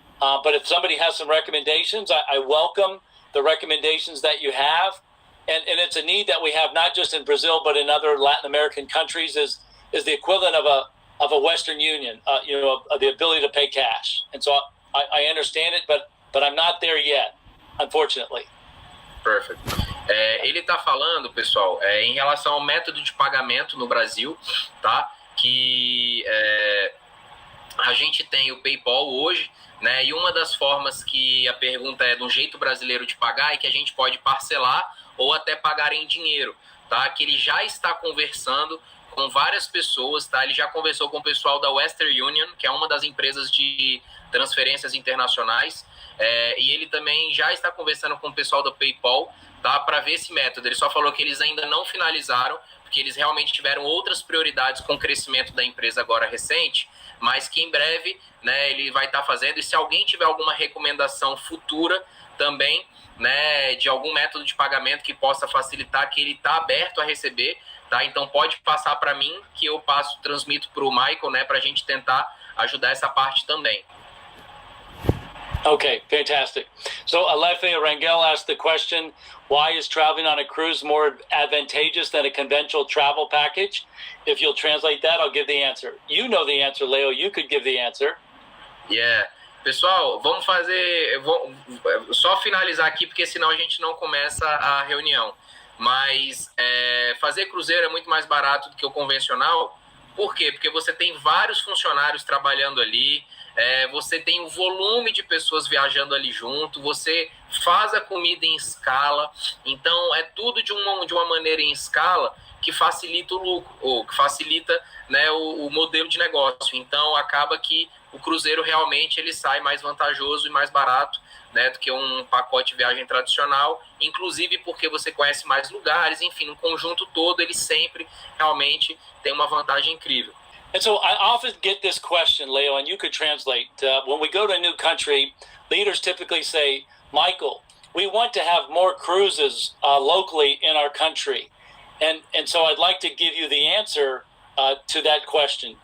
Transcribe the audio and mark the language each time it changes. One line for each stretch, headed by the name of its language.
English: But if somebody has some recommendations, I welcome the recommendations that you have. And it's a need that we have not just in Brazil, but in other Latin American countries is the equivalent of a Western Union, the ability to pay cash. And so I understand it, but I'm not there yet, unfortunately. Perfect. Ele está falando, pessoal, em relação ao método de pagamento no Brasil, tá? Que a gente tem o PayPal hoje, né? E uma das formas que a pergunta é do jeito brasileiro de pagar é que a gente pode parcelar ou até pagar em dinheiro, tá? Que ele já está conversando com várias pessoas, tá? Ele já conversou com o pessoal da Western Union, que é uma das empresas de transferências internacionais, e ele também já está conversando com o pessoal do PayPal, tá? Para ver esse método. Ele só falou que eles ainda não finalizaram, porque eles realmente tiveram outras prioridades com o crescimento da empresa agora recente, mas que em breve, né, ele vai estar fazendo. E se alguém tiver alguma recomendação futura também, né, de algum método de pagamento que possa facilitar, que ele está aberto a receber, tá? Então pode passar para mim, que eu transmito para o Michael, né, para a gente tentar ajudar essa parte também. Okay, fantastic. So Alefe Rangel asked the question, why is traveling on a cruise more advantageous than a conventional travel package? If you'll translate that, I'll give the answer. You know the answer, Leo. You could give the answer.
Portuguese: Yeah. Pessoal, vamos fazer... só finalizar aqui, porque senão a gente não começa a reunião. Mas fazer cruzeiro é muito mais barato do que o convencional. Por quê? Porque você tem vários funcionários trabalhando ali, você tem um volume de pessoas viajando ali junto, você faz a comida em escala, então é tudo de uma maneira em escala que facilita o lucro, ou que facilita, né, o modelo de negócio. Então acaba que o cruzeiro realmente ele sai mais vantajoso e mais barato, né, do que um pacote de viagem tradicional, inclusive porque você conhece mais lugares, enfim, no conjunto todo ele sempre realmente tem uma vantagem incrível.
English: And so I often get this question, Leo, and you could translate. When we go to a new country, leaders typically say, Michael, we want to have more cruises locally in our country. And so I'd like to give you the answer to that question.